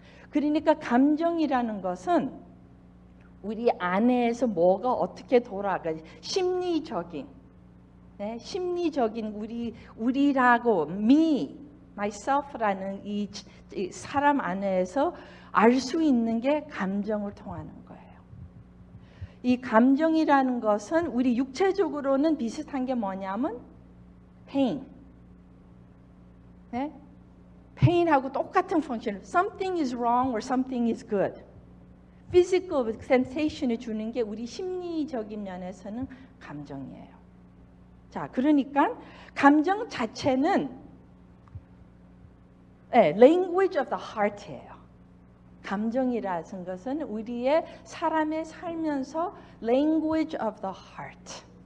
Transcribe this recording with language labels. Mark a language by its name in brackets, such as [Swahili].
[Korean] 그러니까 감정이라는 것은 우리 안에서 뭐가 어떻게 돌아가 심리적인 네, 심리적인 우리라고 me, myself라는 이 사람 안에서 알 수 있는 게 감정을 통하는 거예요. 이 감정이라는 것은 우리 육체적으로는 비슷한 게 뭐냐면 pain. 네? pain하고 똑같은 펑션. [English] Something is wrong or something is good. [Korean] Physical sensation을 주는 게 우리 심리적인 면에서는 감정이에요. 자, 그러니까 감정 자체는 [English] language of the heart [Korean] 예요. 감정이라는 것은 우리의 사람의 살면서 [English] language of the heart.